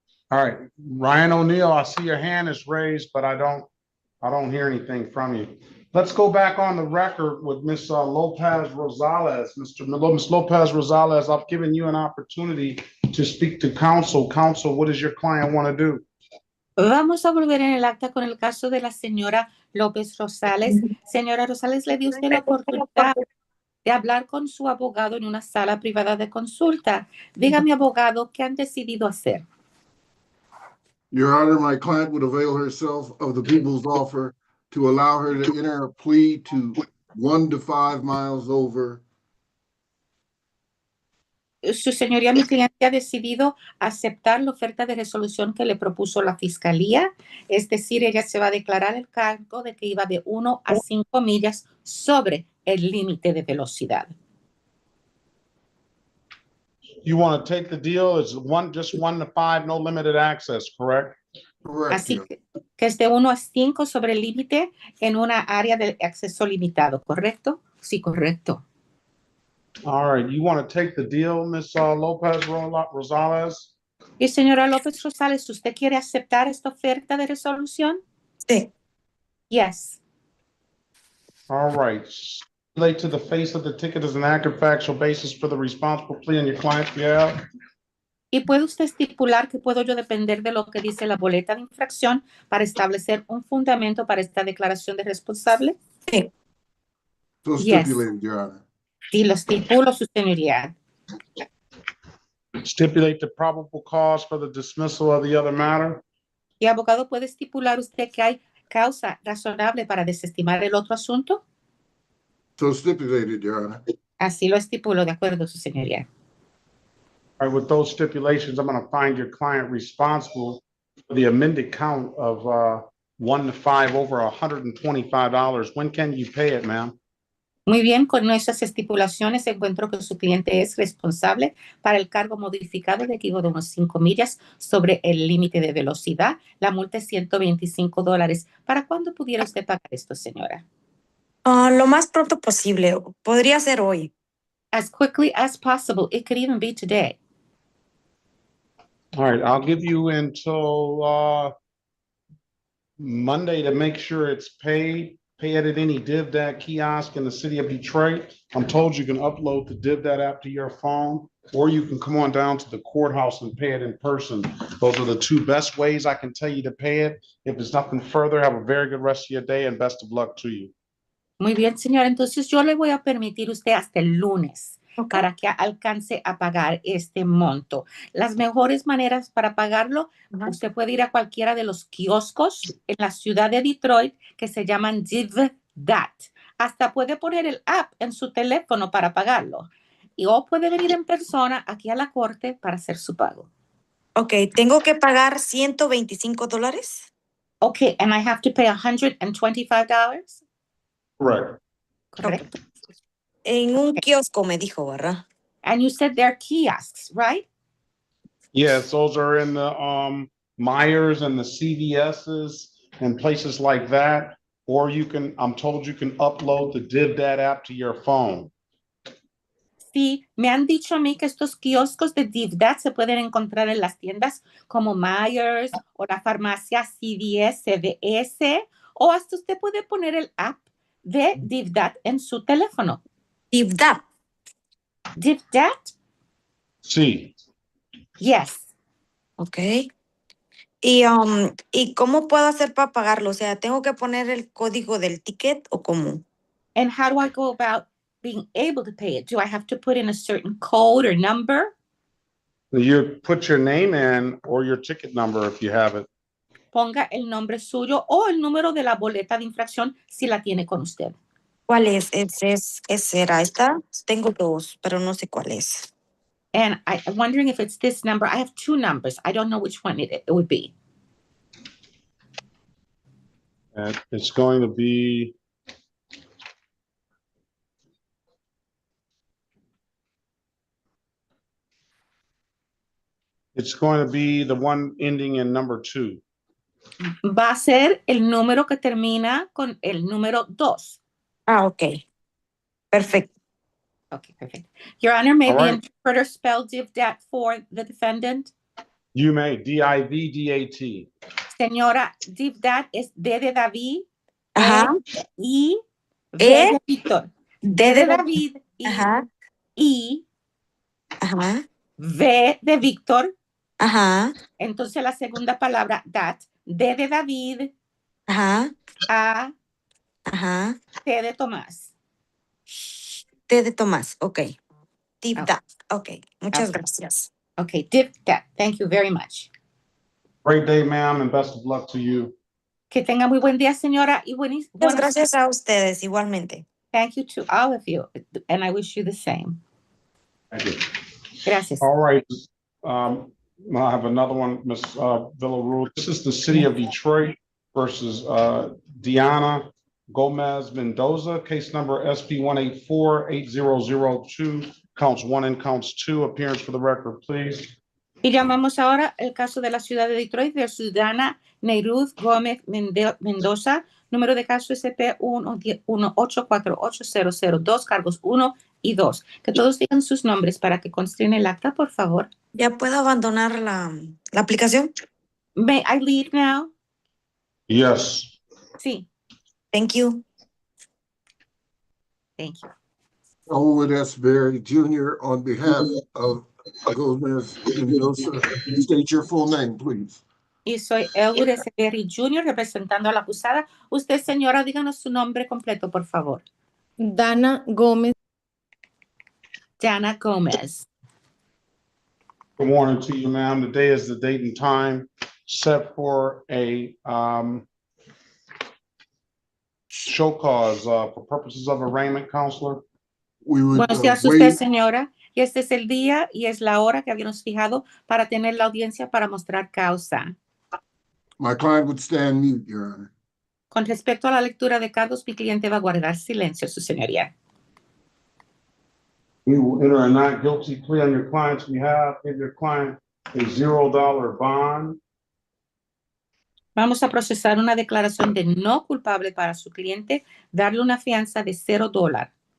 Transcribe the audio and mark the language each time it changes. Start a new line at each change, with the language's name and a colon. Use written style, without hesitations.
English: All right, Ryan O'Neill, I see your hand is raised, but I don't hear anything from you. Let's go back on the record with Ms. Lopez Rosales. Ms. Lopez Rosales, I've given you an opportunity to speak to counsel. Counsel, what does your client want to do?
Spanish: Vamos a volver en el acta con el caso de la señora López Rosales. Señora Rosales, le dio usted la oportunidad de hablar con su abogado en una sala privada de consulta. Dígame, abogado, ¿qué han decidido hacer?
English: Your Honor, my client would avail herself of the people's offer to allow her to enter a plea to 1 to 5 miles over.
Spanish: Su señoría, mi cliente ha decidido aceptar la oferta de resolución que le propuso la fiscalía. Es decir, ella se va a declarar el cargo de que iba de 1 a 5 millas sobre el límite de velocidad.
English: You want to take the deal? It's just 1 to 5, no limited access, correct? Correct.
Spanish: Así que es de 1 a 5 sobre el límite en una área de acceso limitado, ¿correcto? Sí, correcto.
English: All right, you want to take the deal, Ms. Lopez Rosales?
Spanish: Y señora López Rosales, ¿usted quiere aceptar esta oferta de resolución? Sí.
English: Yes. All right. Relate to the face of the ticket as an accurate factual basis for the responsible plea on your client's behalf.
Spanish: ¿Y puede usted estipular que puedo yo depender de lo que dice la boleta de infracción para establecer un fundamento para esta declaración de responsable? Sí.
English: So Yes. stipulated, Your Honor.
Spanish: Sí, lo estipulo, su señoría.
English: Stipulate the probable cause for the dismissal of the other matter.
Spanish: ¿Y abogado puede estipular usted que hay causa razonable para desestimar el otro asunto?
English: So stipulated, Your Honor.
Spanish: Así lo estipulo, de acuerdo, su señoría.
English: All right, with those stipulations, I'm going to find your client responsible for the amended count of 1 to 5 over $125. When can you pay it, ma'am?
Spanish: Muy bien, con esas estipulaciones encuentro que su cliente es responsable para el cargo modificado de equipo de unos 5 millas sobre el límite de velocidad. La multa es $125. ¿Para cuándo pudiera usted pagar esto, señora? Lo más pronto posible. Podría ser hoy.
English: As quickly as possible. It could even be today. All right, I'll give you until Monday to make sure it's paid. Pay it at any DivDat kiosk in the city of Detroit. I'm told you can upload the DivDat app to your phone, or you can come on down to the courthouse and pay it in person. Those are the two best ways I can tell you to pay it. If there's nothing further, have a very good rest of your day and best of luck to you.
Spanish: Muy bien, señora. Entonces yo le voy a permitir usted hasta el lunes
English: Okay.
Spanish: para que alcance a pagar este monto. Las mejores maneras para pagarlo, usted puede ir a cualquiera de los kioscos en la ciudad de Detroit que se llaman DivDat. Hasta puede poner el app en su teléfono para pagarlo. Y o puede venir en persona aquí a la corte para hacer su pago. Ok, ¿tengo que pagar $125?
English: Okay, and I have to pay $125? Correct.
Spanish: Correcto. En un kiosco me dijo, ¿verdad?
English: And you said they're kiosks, right? Yes, those are in the Myers and the CVS's and places like that. Or you can, I'm told you can upload the DivDat app to your phone.
Spanish: Sí, me han dicho a mí que estos kioscos de DivDat se pueden encontrar en las tiendas como Myers o la farmacia CVS, CVS, o hasta usted puede poner el app de DivDat en su teléfono.
English: DivDat. DivDat?
Spanish: Sí.
English: Yes.
Spanish: Ok. ¿Y cómo puedo hacer para pagarlo? O sea, ¿tengo que poner el código del ticket o cómo?
English: And how do I go about being able to pay it? Do I have to put in a certain code or number? You put your name in or your ticket number if you have it.
Spanish: Ponga el nombre suyo o el número de la boleta de infracción si la tiene con usted. ¿Cuál es? ¿Era esta? Tengo dos, pero no sé cuál es.
English: And I'm wondering if it's this number. I have two numbers. I don't know which one it would be. And it's going to be It's going to be the one ending in number 2.
Spanish: Va a ser el número que termina con el número 2. Ah, ok. Perfecto.
English: Okay, perfect. Your Honor, may All the right. interpreter spell DIVDAT for the defendant? You may, DIVDAT.
Spanish: Señora, DIVDAT es D de David, Ajá. I, V E, de Víctor. D D de de David, Ajá. I, Ajá. V de Víctor. Ajá. Entonces la segunda palabra, that, D de David, Ajá. A, Ajá. T de Tomás. T de Tomás. Ok. Deep
English: Okay.
Spanish: that. Ok. Muchas
English: Okay.
Spanish: gracias.
English: Okay, DIVDAT. Thank you very much. Great day, ma'am, and best of luck to you.
Spanish: Que tenga muy buen día, señora, y Muchas buenas. gracias a ustedes igualmente.
English: Thank you to all of you, and I wish you the same. Thank you.
Spanish: Gracias.
English: All right. I have another one, Ms. Villarreal. This is the city of Detroit versus Diana Gomez Mendoza, case number SP 184-8002, counts 1 and counts 2. Appearance for the record, please.
Spanish: Y llamamos ahora el caso de la ciudad de Detroit versus Diana Neiruz Gómez Mendoza, número de caso SP 1848002, cargos 1 y 2. Que todos digan sus nombres para que conste en el acta, por favor. ¿Ya puedo abandonar la aplicación?
English: May I leave now? Yes.
Spanish: Sí.
English: Thank you. Thank you. Elwood S. Berry Jr. on behalf of Gomez Mendoza. State your full name, please.
Spanish: Y soy Elwood S. Berry Jr. representando a la acusada. Usted, señora, díganos su nombre completo, por favor. Dana Gómez.
English: Diana Gomez. Good morning to you, ma'am. Today is the date and time set for a show cause for purposes of arraignment, counselor. We would
Spanish: Buenos días, usted, señora. Y este es el día y es la hora que habíamos fijado para tener la audiencia para mostrar causa.
English: My client would stand mute, Your Honor.
Spanish: Con respecto a la lectura de cargos, mi cliente va a guardar silencio, su señoría.
English: We will enter a not guilty plea on your client's behalf, give your client a $0 bond.
Spanish: Vamos a procesar una declaración de no culpable para su cliente, darle una fianza de $0.